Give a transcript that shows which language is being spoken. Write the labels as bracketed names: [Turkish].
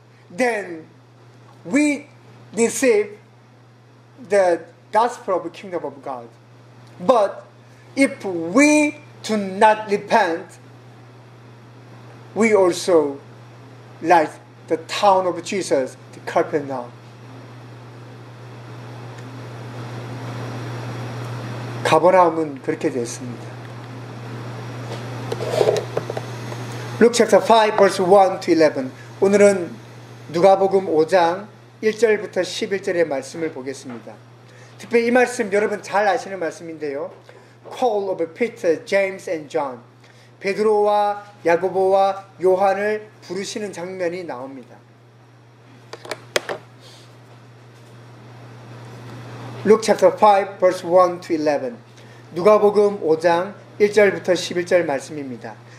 [English] Then we receive the gospel of the kingdom of God. But if we do not repent, we also like the town of Jesus, the Capernaum. [Korean] 가버나움은 그렇게 됐습니다. [English] Luke chapter 5 verse 1 to 11. [Korean] 오늘은 누가복음 5장 1절부터 11절의 말씀을 보겠습니다. 특별히 이 말씀 여러분 잘 아시는 말씀인데요. [English] Call of Peter, James and John. [Korean] 베드로와 야고보와 요한을 부르시는 장면이 나옵니다. [English] Luke chapter 5 verse 1 to 11. [Korean] 누가복음 5장 1절부터 11절 말씀입니다.